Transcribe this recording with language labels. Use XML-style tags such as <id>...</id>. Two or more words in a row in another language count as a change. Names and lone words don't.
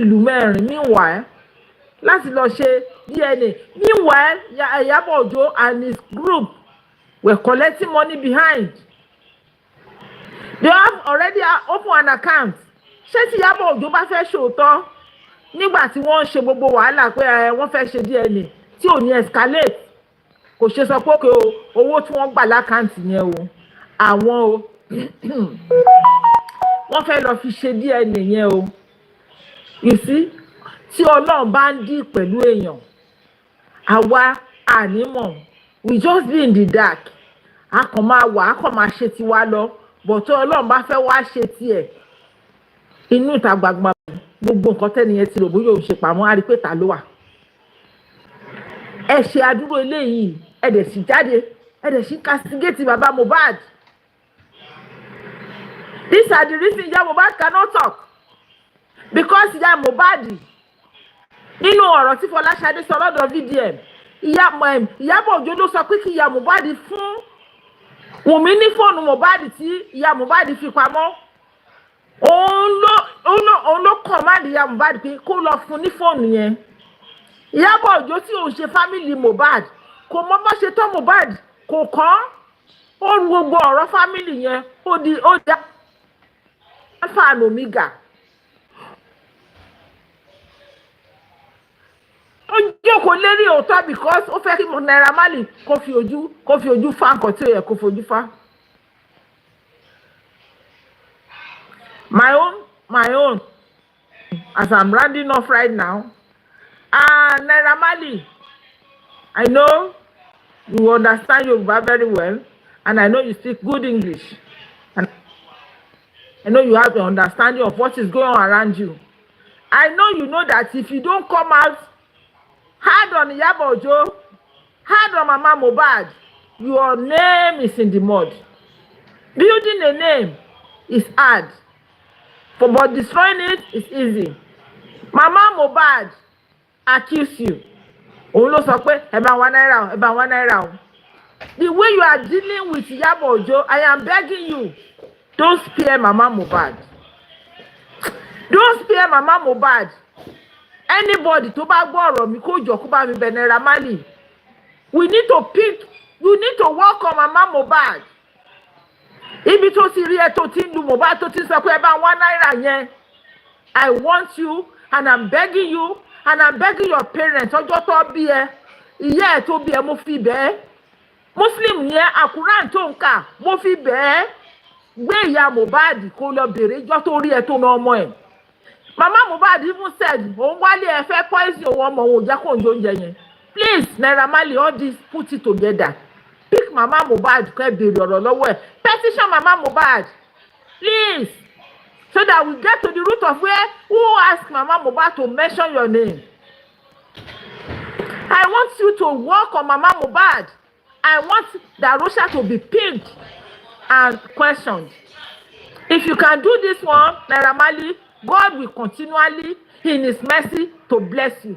<yo>ìlú mẹ́rin meanwhile láti lọ ṣe</yo> <en>DNA meanwhile</en> <yo>Ìyábọ̀ Òjó</yo> <en>and his group were collecting money behind they have already opened an account</en> <yo>ṣé tí Ìyábọ̀ Òjó bá fẹ́ ṣòótọ́ nígbà tí wọ́n ṣe gbogbo wàhálà pé wọ́n fẹ́ ṣe DNA tí ò ní escalate kò ṣe sọ pé òkè owó tí wọ́n gbà lákàntì yẹn o àwọn o wọ́n fẹ́ lọ fi ṣe DNA yẹn o</yo> <en>you see</en> <yo>tí Ọlọ́run bá ń dí pẹ̀lú èèyàn àwa ànímọ̀</yo> <en>we just be in the dark</en> <yo>a kàn máa wà a kàn máa ṣe tiwa lọ but tí Ọlọ́run bá fẹ́ wá ṣe tiẹ̀ inú ìta gbangba gbogbo nǹkan tẹ́niyẹn ti rò bóyá òun ṣe pamọ́ á rí pé ta ló wà ẹ ṣe àdúró eléyìí ẹ dẹ̀ sì jáde ẹ dẹ̀ sì castigate baba Mohbad</yo> <en>these are the reasons</en> <yo>ìyá Mohbad</yo> <en>cannot talk because</en> <yo>ìyá Mohbad nínú ọ̀rọ̀ tí Fọláṣadé sọ lọ́dọ̀ VDM Ìyábọ̀ Òjó ló sọ pé kí ìyá Mohbad fún Wùnmí ní fóònù Mohbad tí ìyá Mohbad fi pamọ́ òun ló command ìyá Mohbad pé kó lọ fún ní fóònù yẹn Ìyábọ̀ Òjó tí òun ṣe family Mohbad kò mọ bó ṣe tọ́ Mohbad kò kàn ó ru gbogbo ọ̀rọ̀ family yẹn ó dá</yo> <en>alpha and omega</en> <yo>ó jókòó lérí òótọ́ because ó fẹ́ kí Naira Marley kó fi ojú fa nǹkan tí ó yẹ kó fojú fa.</yo> <en>My own as I'm rounding off right now Naira Marley, I know you understand Yoruba very well and I know you speak good English and I know you have an understanding of what is going on around you. I know you know that if you don't come out hard on Iyabo Ojo, hard on Mama Mohbad, your name is in the mud. Building a name is hard, but destroying it is easy. Mama Mohbad accuse you.</en> <yo>Òun ló sọ pé ẹ bá wá náírà o.</yo> <en>The way you are dealing with Iyabo Ojo, I am begging you, don't spare Mama Mohbad. Don't spare Mama Mohbad. Anybody</en> <yo>tó bá gbọ́ ọ̀rọ̀ mi kó jọ kó bá mi bẹ̀ Naira Marley.</yo> <en>You need to work on Mama Mohbad.</en> <yo>Ibi tó ti rí ẹ tó ti ń lu Mohbad tó ti sọ pé ẹ bá wá náírà yẹn.</yo> <en>I want you and I'm begging you and I'm begging your parents</en> <yo>ọjọ́ tó bí ẹ ìyá ẹ tó bí ẹ mo fi bẹ́ẹ̀ Muslim yẹn àkùrán tó ń kà mo fi bẹ́ẹ̀ gbé ìyá Mohbad kó lọ bèrè ìjọ tó rí ẹ tó na ọmọ ẹ̀.</yo> <en>Mama Mohbad even said</en> <yo>òun wálé ẹ fẹ́ poison òun ọmọ òun ò jẹ́ kó ń jẹ oúnjẹ yẹn.</yo> <en>Please Naira Marley all this put it together.</en> <yo>Pick Mama Mohbad kẹ́ bèrè ọ̀rọ̀ lọ́wọ́ ẹ̀.</yo> <en>Petition Mama Mohbad please so that we get to the root of where who asked Mama Mohbad to mention your name. I want you to work on Mama Mohbad. I want Darosha to be picked and questioned. If you can do this one, Naira Marley, God will continually, in His mercy, to bless you.</en>